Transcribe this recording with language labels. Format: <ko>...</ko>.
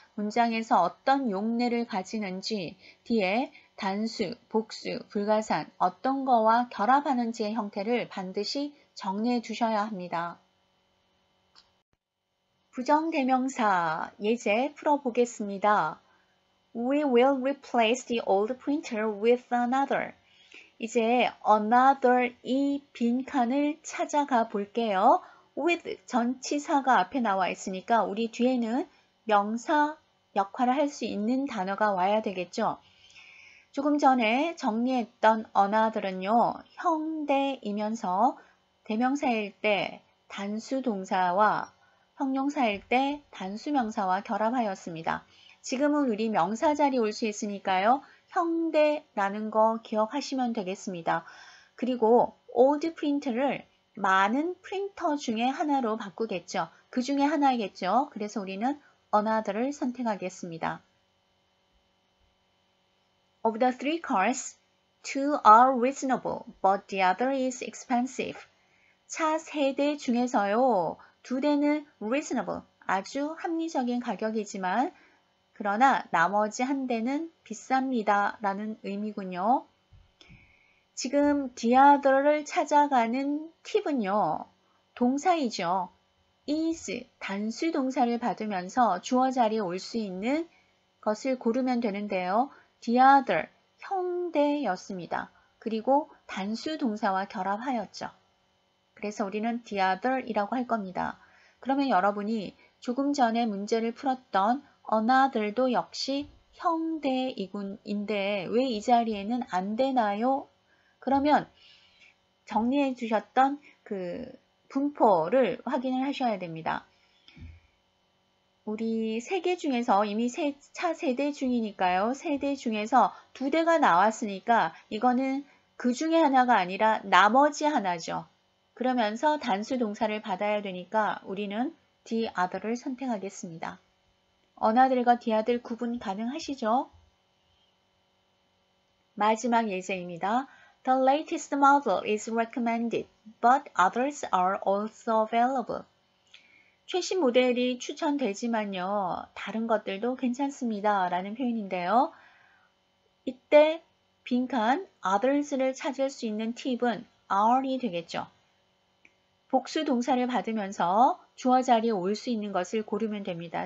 <ko>문장에서 어떤 용례를 가지는지, 뒤에 단수, 복수, 불가산, 어떤 거와 결합하는지의 형태를 반드시 정리해 두셔야 합니다. 부정대명사 예제 풀어보겠습니다.</ko> <en>We will replace the old printer with another.</en> <ko>이제 another 이 빈칸을 찾아가 볼게요. with 전치사가 앞에 나와 있으니까 우리 뒤에는 명사 역할을 할 수 있는 단어가 와야 되겠죠. 조금 전에 정리했던 another은요. 형대이면서 대명사일 때 단수 동사와 형용사일 때 단수 명사와 결합하였습니다. 지금은 우리 명사 자리에 올 수 있으니까요. 형대라는 거 기억하시면 되겠습니다. 그리고 old print를 많은 프린터 중에 하나로 바꾸겠죠. 그 중에 하나이겠죠. 그래서 우리는 another를 선택하겠습니다.</ko> <en>Of the three cars, two are reasonable, but the other is expensive.</en> <ko>차 3대 중에서요. 2대는 reasonable, 아주 합리적인 가격이지만 그러나 나머지 1대는 비쌉니다. 라는 의미군요. 지금 the other를 찾아가는 팁은요. 동사이죠. is, 단수 동사를 받으면서 주어 자리에 올 수 있는 것을 고르면 되는데요. the other, 형대였습니다. 그리고 단수 동사와 결합하였죠. 그래서 우리는 the other 이라고 할 겁니다. 그러면 여러분이 조금 전에 문제를 풀었던 another도 역시 형대인데 왜 이 자리에는 안 되나요? 그러면 정리해 주셨던 그 분포를 확인을 하셔야 됩니다. 우리 3개 중에서 이미 차 3대 중이니까요. 3대 중에서 2대가 나왔으니까 이거는 그 중에 하나가 아니라 나머지 하나죠. 그러면서 단수 동사를 받아야 되니까 우리는 the other를 선택하겠습니다. another과 the other 구분 가능하시죠? 마지막 예제입니다.</ko> <en>The latest model is recommended, but others are also available.</en> <ko>최신 모델이 추천되지만요. 다른 것들도 괜찮습니다. 라는 표현인데요. 이때 빈칸 others를 찾을 수 있는 팁은 are이 되겠죠. 복수 동사를 받으면서 주어 자리에 올 수 있는 것을 고르면 됩니다.</ko>